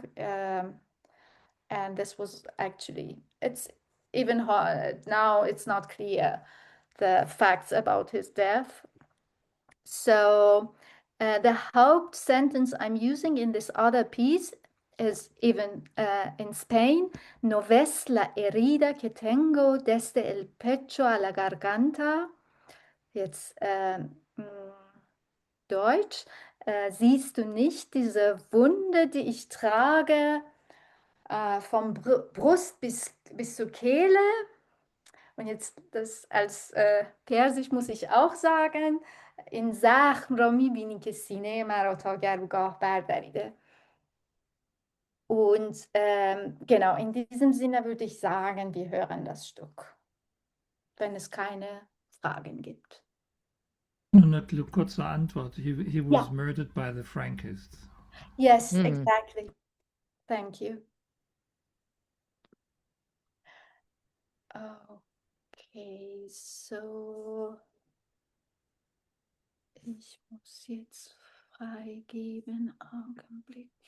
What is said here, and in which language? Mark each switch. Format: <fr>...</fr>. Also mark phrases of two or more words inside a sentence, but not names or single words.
<en>And this was actually, it's even hard now, it's not clear the facts about his death. So the hoped sentence I'm using in this other piece is even in Spain.</en> <es>No ves la herida que tengo desde el pecho a la garganta.</es> <de>Jetzt Deutsch. Siehst du nicht diese Wunde, die ich trage, vom Brust bis zur Kehle? Und jetzt das als Persisch muss ich auch sagen.</de> <fa>این زخم را میبینی که سینه مرا تا گرگاه بردریده.</fa> <de>Und genau, in diesem Sinne würde ich sagen, wir hören das Stück, wenn es keine Fragen gibt. Eine kurze Antwort.</de> <en>He was</en> <de>Ja.</de> <en>murdered by the Frankists. Yes, exactly. Thank you.</en> <de>Okay, so ich muss jetzt freigeben. Augenblick.</de>